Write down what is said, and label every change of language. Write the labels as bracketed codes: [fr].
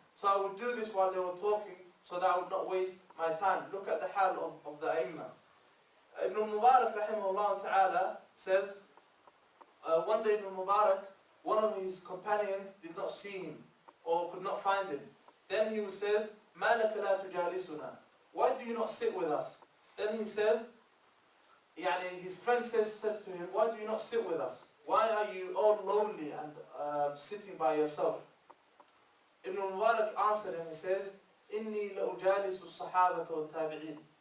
[en] So I would do this while they were talking so that I would not waste my time. Look at the hal of the Aimma. Ibn al-Mubarak rahimahullah ta'ala says, one day Ibn al-Mubarak, one of his companions did not see him or could not find him. Then he says, [ar] مَا لَكَ لَا تُجَالِسُنَا. [en] Why do you not sit with us? Then he says, his friend said to him, why do you not sit with us? Why are you all lonely and sitting by yourself? Ibn al-Mubarak answered and he says, [ar] إِنِّي لَأُجَالِسُ الصَّحَابَةَ وَالتَّابِعِينَ.